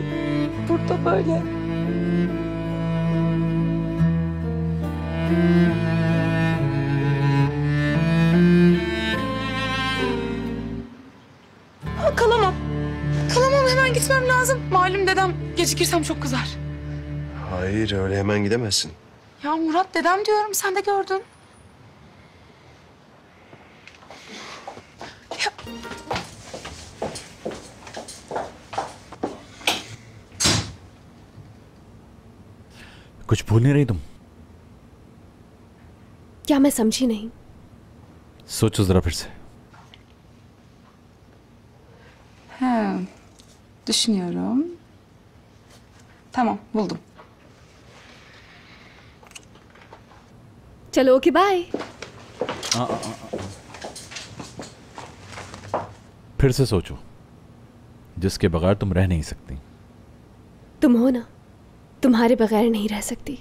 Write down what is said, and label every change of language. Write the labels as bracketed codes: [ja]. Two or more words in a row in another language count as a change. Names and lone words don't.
[tr] Burada böyle. Ha, kalamam. Kalamam, hemen gitmem lazım. Malum dedem gecikirsem çok kızar. Hayır, öyle hemen gidemezsin. Ya Murat, dedem diyorum, sen de gördün. Ya. [hi] कुछ भूल नहीं रही तुम? क्या मैं समझी नहीं? सोचो जरा फिर से। [tr] He, düşünüyorum. Tamam, buldum. [hi] चलो [en] OK bye. [hi] फिर से सोचो, जिसके बगैर तुम रह नहीं सकती। तुम हो ना, तुम्हारे बगैर नहीं रह सकती।